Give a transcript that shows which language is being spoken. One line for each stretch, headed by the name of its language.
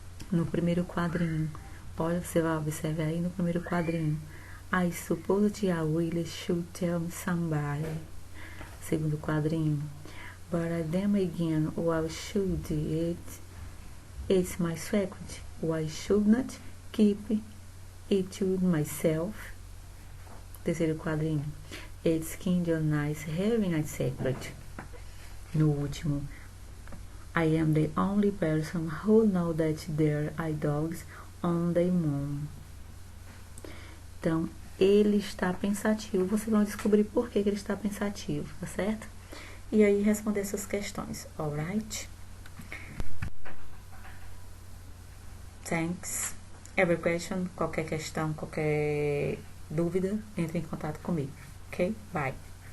Portuguese: No primeiro quadrinho, você vai observar aí no primeiro quadrinho.
English: I suppose I really should tell somebody. Segundo quadrinho. But then again, why should it? It's my secret. Why should not keep it to myself? Terceiro quadrinho. It's kind of nice having a secret. No último. I am the only person who knows that there are dogs on the moon.
Portuguese: Então, ele está pensativo. Vocês vão descobrir por que ele está pensativo, tá certo? E aí, responder essas questões, alright? Thanks. Every question, qualquer questão, qualquer dúvida, entre em contato comigo. Ok? Bye.